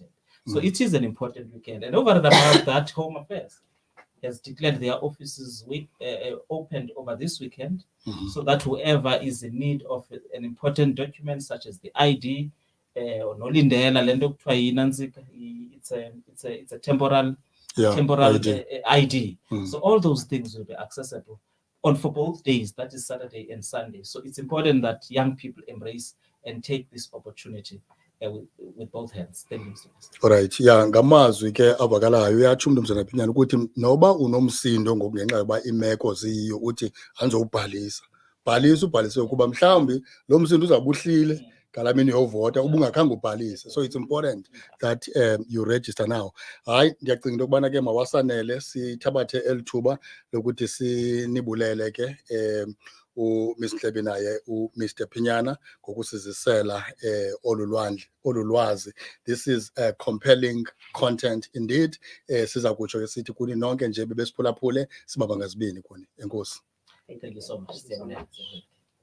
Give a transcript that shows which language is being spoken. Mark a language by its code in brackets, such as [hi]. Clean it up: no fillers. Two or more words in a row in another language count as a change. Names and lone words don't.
[en] So it is an important weekend. And over and above that, Home Affairs has declared their offices opened over this weekend, so that whoever is in need of an important document such as the ID, it's a temporal ID. So all those things will be accessible for both days, that is Saturday and Sunday. So it's important that young people embrace and take this opportunity with both hands. Thank you, Mr. Alright, yeah, [xh] ngamazwi ke avakalayo uyatsho uMnumzana Phinyana ukuthi noba unomsindo ngokungenxa yoba imeko ziyiyo uthi anzowubhalisa. Ubhalise ukuba mhlawumbi lo msindo uzabuhlile ngalamini yovota ubungakhange ubhalise. [en] So it's important that you register now. [xh] Hayi, ndiyacinga into yokubana ke mawasanele sithabathe elithuba lokuthi sinibulele ke Ms. Ntlebi naye Mr. Phinyana ngokusizisela olulwazi. [en] This is compelling content indeed. [xh] Siza kutsho sithi kuni nonke nje bebesiphulaphule sibaba ngazibini kuni. Enkosi. [en] Thank you so much.